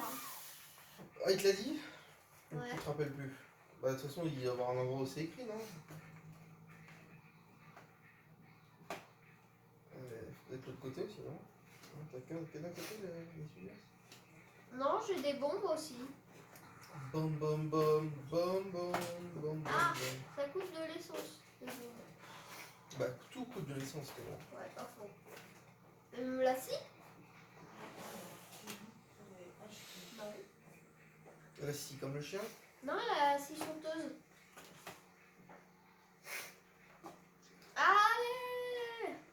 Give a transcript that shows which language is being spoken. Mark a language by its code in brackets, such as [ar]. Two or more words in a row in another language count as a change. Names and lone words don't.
[fr] Ah, il te l'a dit? Ouais. Tu te rappelles plus. Bah, de toute façon, il doit y avoir un endroit où c'est écrit, non? Peut-être l'autre côté aussi, non? T'as que d'un côté les sujets? Non, j'ai des bombes aussi. Bom bom bom bom bom bom Ah, bom. ça coûte de l'essence. Bah, tout coûte de l'essence, mais bon. Ouais, pas faux. La scie? Non. La scie comme le chien? Non, la scie sauteuse. Allez!